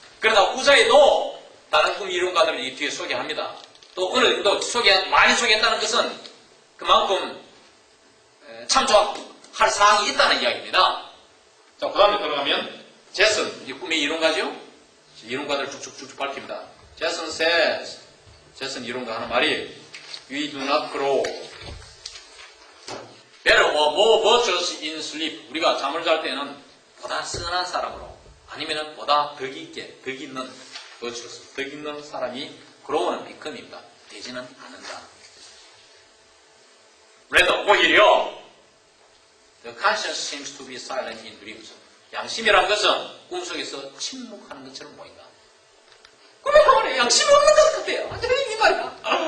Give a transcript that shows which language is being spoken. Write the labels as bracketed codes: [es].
[ko] 그러다 후자에도 다른 꿈 이론가들을 이 뒤에 소개합니다. 또 오늘 또 많이 소개했다는 것은 그만큼 참조할 사항이 있다는 이야기입니다. 자, 그 다음에 들어가면 제슨, 이 꿈의 이론가죠? 이론가들을 쭉쭉쭉 밝힙니다. [en] 제슨 says, [ko] 제슨 이론가 하는 말이 [en] We do not grow better or more virtuous in sleep. [ko] 우리가 잠을 잘 때는 보다 선한 사람으로 아니면 보다 덕이 있게, 덕이 있는 virtuous, 덕이 있는 사람이 grow는 become입니다. 되지는 않는다. [en] rather [ko] 오히려 [en] The conscience seems to be silent in dreams. [ko] 양심이라는 것은 꿈속에서 침묵하는 것처럼 보인다. 꿈에 가면 양심이 없는 것 같아요. 완전히 이 말이야.